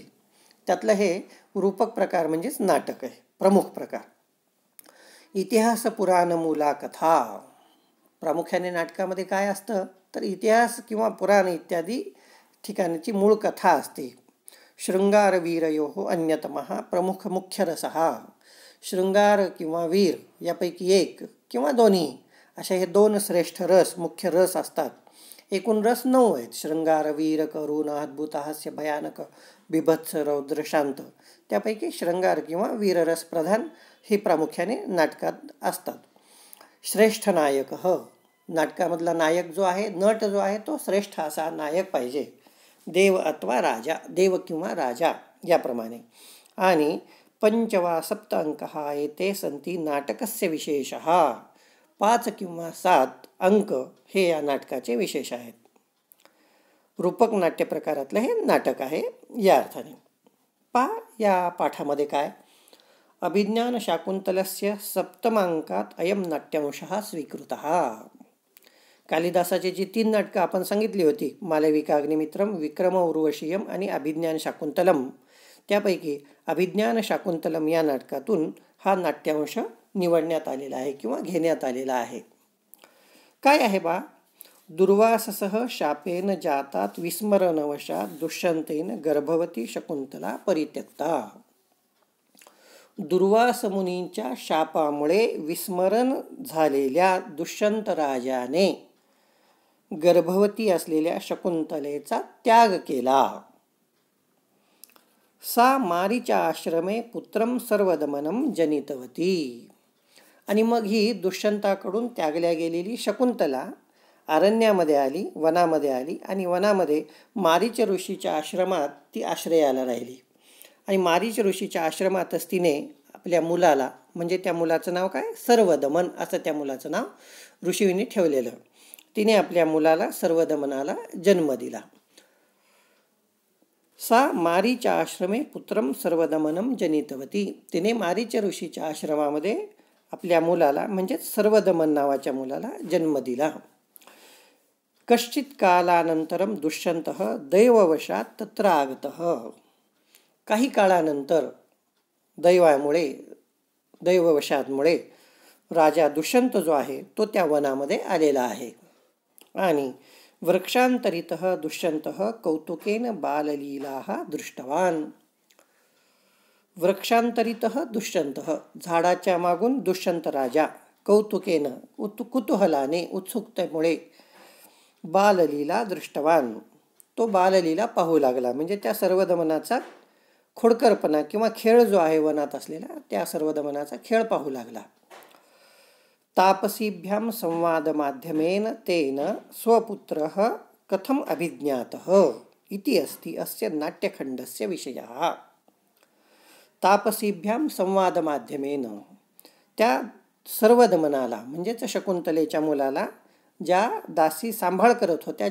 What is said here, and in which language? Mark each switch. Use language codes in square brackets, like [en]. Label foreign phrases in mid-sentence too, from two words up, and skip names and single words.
[mr] त्यातलं हे रूपक प्रकार म्हणजेच नाटक आहे, प्रमुख प्रकार. [sa] इतिहास पुराण मूला कथा. [mr] प्रामुख्याने नाटकामध्ये काय असतं तर इतिहास किंवा पुराण इत्यादी ठिकाणची मूळ कथा असते. [sa] शृंगार वीरयोः अन्यतमः प्रमुख मुख्य रसः. [mr] शृंगार किंवा वीर यापैकी एक किंवा दोन्ही असे हे दोन श्रेष्ठ रस, मुख्य रस असतात. एकूण रस 9 आहेत. शृंगार, वीर, करुण, अद्भुत, हास्य, भयानक, बिभत्स, रौद्र, शांत. त्यापैकी शृंगार किंवा वीररस प्रधान हे प्रामुख्याने नाटकात असतात. श्रेष्ठ नायक नाटकामधला नायक जो आहे, नट जो आहे तो श्रेष्ठ असा नायक पाहिजे. देव अथवा राजा, देव किंवा राजा याप्रमाणे. [sa] आणि 5 वा 7 अंकः एते सन्ति नाटकस्य विशेषः. [mr] 5 किंवा 7 अंक हे या नाटकाचे विशेष आहेत. रूपक नाट्य प्रकारातलं हे नाटक आहे या अर्थाने. या पाठामध्ये काय, [sa] अभिज्ञान शाकुंतलस्य 7मांकात अयम नाट्यांशः स्वीकृतः. [mr] कालिदासाची जी 3 नाटकं आपण सांगितली होती, मालविका अग्निमित्रम, विक्रम उर्वशीयम आणि अभिज्ञान शाकुंतलम, त्यापैकी अभिज्ञान शाकुंतलम या नाटकातून हा नाट्यांश निवडण्यात आलेला आहे किंवा घेण्यात आलेला आहे. काय आहे [sa] दुर्वाससः शापेन जातात विस्मरणवशात दुष्यंतेन गर्भवती शकुंतला परित्यक्ता. [mr] दुर्वास मुनींच्या शापामुळे विस्मरण झालेल्या दुष्यंत राजाने गर्भवती असलेल्या शकुंतलेचा त्याग केला. [sa] सा मारीच्या आश्रमे पुत्रम सर्वदमनम जनितवती. [mr] आणि मग ही दुष्यंताकडून त्यागल्या गेलेली शकुंतला अरण्यामध्ये आली, वनामध्ये आली आणि वनामध्ये मारीच ऋषीच्या आश्रमात ती आश्रयाला राहिली. आणि मारीच ऋषीच्या आश्रमातच तिने आपल्या मुलाला, म्हणजे त्या मुलाचं नाव काय, सर्वदमन असं त्या मुलाचं नाव ऋषींनी ठेवलेलं. तिने आपल्या मुलाला सर्वदमनाला जन्म दिला. [sa] सा मारीच्या आश्रमे पुत्रम सर्वदमनम जनितवती. [mr] तिने मारीच ऋषीच्या आश्रमामध्ये आपल्या मुलाला म्हणजेच सर्वदमन नावाच्या मुलाला जन्म दिला. [sa] कश्चित कालानंतरम दुष्यंतः दैववशात तत्र आगतः. [mr] काही काळानंतर दैववशातमुळे राजा दुष्यंत जो आहे तो त्या वनामध्ये आलेला आहे. [sa] आणि वृक्षांतरितः दुष्यंतः कौतुकेन बाललीलाः दृष्टवान. वृक्षांतरितः दुष्यंतः, [mr] झाडाच्या मागून दुष्यंत राजा, कौतुकेन कुतूहलाने, उत्सुकतेमुळे, [sa] बाललीला दृष्टवान, [mr] तो बाललीला पाहू लागला. म्हणजे त्या सर्वदमनाचा खोडकरपणा किंवा खेळ जो आहे वनात असलेला, त्या सर्वदमनाचा खेळ पाहू लागला. [sa] तापसीभ्याम संवाद माध्यमेन तेन स्वपुत्रः कथम अभिज्ञातः इति अस्ति अस्य नाट्यखंडस्य विषयः. तापसीभ्याम संवाद माध्यमेन, [mr] त्या सर्वदमनाला म्हणजेच शकुंतलेच्या मुलाला ज्या दासी सांभाळ करत होत्या,